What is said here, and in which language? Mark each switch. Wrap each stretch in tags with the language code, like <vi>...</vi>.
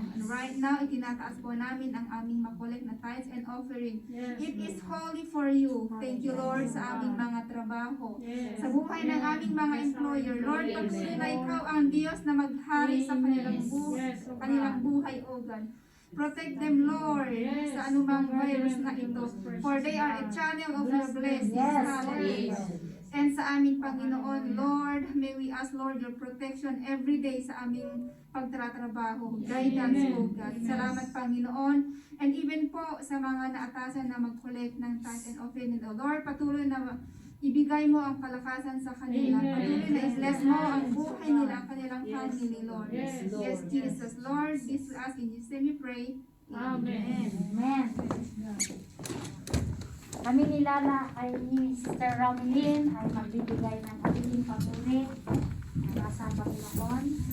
<en>And right now,</en> <tl>itinataas po namin ang aming makolek na tithes and offering.</tl> <en>It is holy for you. Thank you, Lord,</en> <tl>sa aming mga trabaho. Sa buhay ng aming mga employer, Lord, patuloy na ikaw ang Diyos na maghari sa kanilang buhay, O God.</tl> <en>Protect them,</en> <tl>Lord, sa anumang virus na ito.</tl> <en>For they are a channel of your blessings. Hallelujah. And</en> <tl>sa aming Panginoon,</tl> <en>Lord, may we ask, Lord, your protection every day</en> <tl>sa aming pagtratrabaho.</tl> <en>Guidance, O God.</en> <tl>Salamat, Panginoon. And even po sa mga naatasan na mag-collect ng tithes and offering, O Lord, patuloy na ibigay mo ang kalakasan sa kanila. Patuloy na i-bless mo ang buhay nila, ang kanilang family, Lord.</tl> <en>Yes, Jesus. Lord, this we ask in Jesus' name we pray. Amen. Amen.</en> <tl>Kami ni Lala ay ni Sister Ramelin ay magbibigay ng ating papuri ng asang Panginoon.</tl>